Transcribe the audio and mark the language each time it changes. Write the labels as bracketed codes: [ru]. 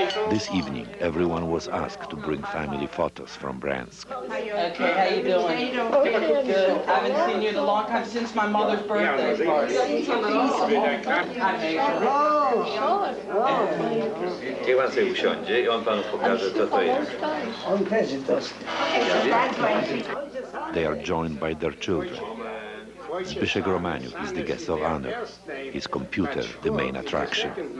[en] This evening, everyone was asked to bring family photos from Bryansk. Okay, how you doing? Good. I haven't seen you in a long time, since my mother's birthday party. [pl] Niech pan sobie usiądzie i on panu pokaże, co to jest. [en] They are joined by their children. Zbyszek Romaniuk is the guest of honor, his computer the main attraction.